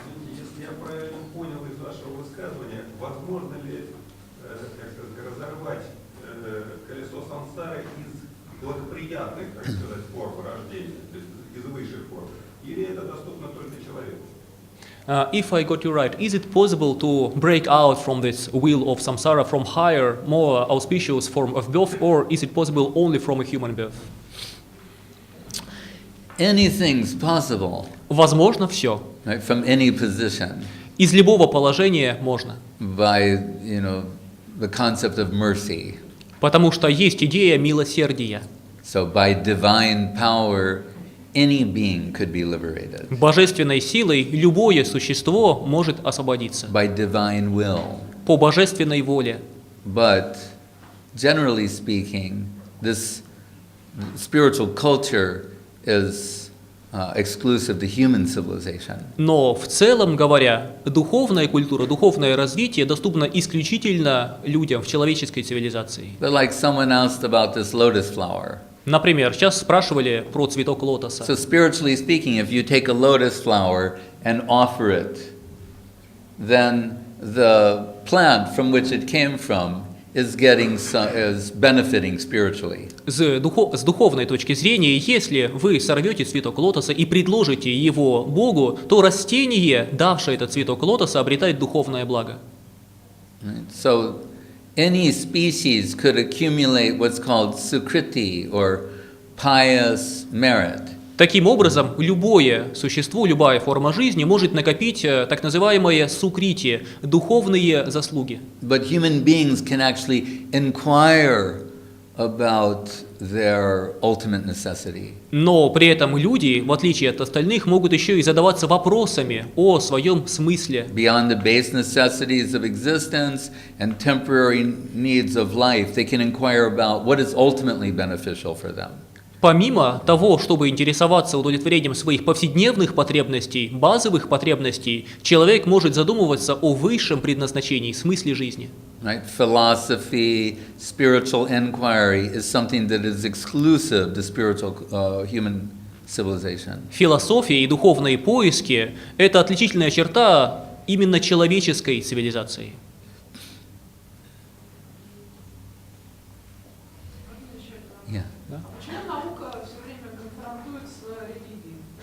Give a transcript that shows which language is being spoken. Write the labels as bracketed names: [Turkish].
[Russian] Если я правильно понял из вашего высказывания, возможно ли, разорвать колесо сансары из благоприятных, так сказать, форм рождения, то есть из высших форм, или это доступно только человеку? [English] If I got you right, is it possible to break out from this wheel of samsara from higher, more auspicious form of birth, or is it possible only from a human birth? Anything's possible, [Russian] Возможно все. [English] right, from any position [Russian] Из любого положения можно. [English] by, the concept of mercy. [Russian] Потому что есть идея милосердия. [English] So by divine power, any being could be liberated. [Russian] Божественной силой любое существо может освободиться. [English] By divine will. [Russian] По божественной воле. [English] But generally speaking, this spiritual culture is exclusive to human civilization. [Russian] Но в целом говоря, духовная культура, духовное развитие доступно исключительно людям в человеческой цивилизации. [English] But like someone asked about this lotus flower. [Russian] Например, сейчас спрашивали про цветок лотоса. [English] So spiritually speaking, if you take a lotus flower and offer it, then the plant from which it came from is benefiting spiritually. [Russian] С духовной точки зрения, если вы сорвете цветок лотоса и предложите его Богу, то растение, давшее этот цветок лотоса, обретает духовное благо. [English] Right? So any species could accumulate what's called sukriti or pious merit. [Russian] Таким образом, любое существо, любая форма жизни может накопить так называемые сукрити, духовные заслуги. [English] But human beings can actually inquire about their ultimate necessity. [Russian] Но при этом люди, в отличие от остальных, могут еще и задаваться вопросами о своем смысле. [English] Beyond the base necessities of existence and temporary needs of life, they can inquire about what is ultimately beneficial for them. [Russian] Помимо того, чтобы интересоваться удовлетворением своих повседневных потребностей, базовых потребностей, человек может задумываться о высшем предназначении, смысле жизни. [English] Right? Philosophy, spiritual inquiry is something that is exclusive to spiritual human civilization. [Russian] Философия и духовные поиски – это отличительная черта именно человеческой цивилизации. [English] Yeah. [Russian] Почему наука все время конфронтует с религией?